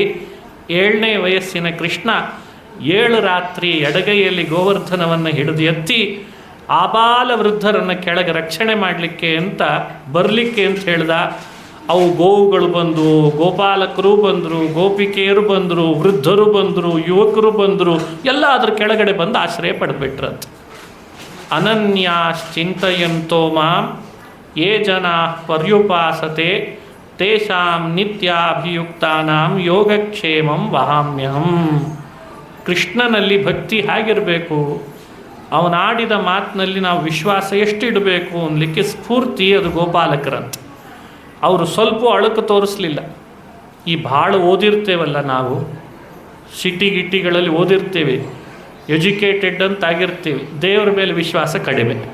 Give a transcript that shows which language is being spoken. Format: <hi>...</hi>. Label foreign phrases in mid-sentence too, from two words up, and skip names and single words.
<kn>7ನೇ ವಯಸ್ಸಿನ ಕೃಷ್ಣ 7 ರಾತ್ರಿ ಎಡಗೈಯಲ್ಲಿ ಗೋವರ್ಧನವನ್ನು ಹಿಡಿದು ಎತ್ತಿ ಆಬಾಲ ವೃದ್ಧರನ್ನು ಕೆಳಗೆ ರಕ್ಷಣೆ ಮಾಡಲಿಕ್ಕೆ ಅಂತ ಬರಲಿಕ್ಕೆ ಅಂತ ಹೇಳ್ದ. ಅವು ಗೋವುಗಳು ಬಂದು, ಗೋಪಾಲಕರು ಬಂದರು, ಗೋಪಿಕೆಯರು ಬಂದರು, ವೃದ್ಧರು ಬಂದರು, ಯುವಕರು ಬಂದರು, ಎಲ್ಲ ಅದ್ರ ಕೆಳಗಡೆ ಬಂದು ಆಶ್ರಯ ಪಡೆದ್ಬಿಟ್ರಂತ.</kn> <sa>ಅನನ್ಯಾಶ್ಚಿಂತಯಂತೋ ಮಾಂ ಯೇ ಜನಾ ಪರ್ಯುಪಾಸತೆ ತೇಷಾಂ ನಿತ್ಯಾಭಿಯುಕ್ತಾನಾಂ ಯೋಗಕ್ಷೇಮಂ ವಹಾಮ್ಯಹಂ.</sa> <kn>ಕೃಷ್ಣನಲ್ಲಿ ಭಕ್ತಿ ಹೇಗಿರಬೇಕು, ಅವನಾಡಿದ ಮಾತಿನಲ್ಲಿ ನಾವು ವಿಶ್ವಾಸ ಎಷ್ಟು ಇಡಬೇಕು ಅನ್ನಲಿಕ್ಕೆ ಸ್ಫೂರ್ತಿ ಅದು ಗೋಪಾಲಕರಂತ. ಅವರು ಸ್ವಲ್ಪ ಅಳುಕು ತೋರಿಸ್ಲಿಲ್ಲ. ಈ ಭಾಳ ಓದಿರ್ತೇವಲ್ಲ ನಾವು, ಸಿಟಿಗಳಲ್ಲಿ ಓದಿರ್ತೇವೆ, ಎಜುಕೇಟೆಡ್ ಅಂತಾಗಿರ್ತೀವಿ, ದೇವರ ಮೇಲೆ ವಿಶ್ವಾಸ ಕಡಿಮೆ.</kn>